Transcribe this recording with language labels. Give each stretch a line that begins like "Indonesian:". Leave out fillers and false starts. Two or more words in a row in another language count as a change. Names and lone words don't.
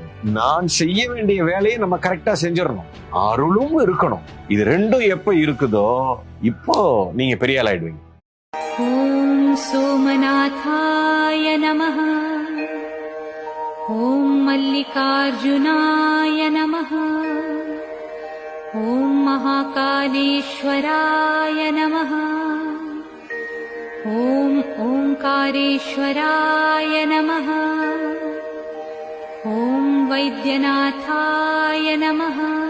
Tamil: நான் செய்ய வேண்டிய வேலையை நம்ம கரெக்டா செஞ்சிடணும், அருளும் இருக்கணும். இது ரெண்டும் எப்ப இருக்குதோ இப்போ நீங்க பெரிய ஆள் ஆயிடுவீங்க.
Sanskrit: ॐ सोमनाथाय नमः. ॐ मल्लिकार्जुनाय नमः. ஓம் महाकालेश्वराय नमः. ஓம் ओंकारेश्वराय नमः. ஓம் वैद्यनाथाय नमः.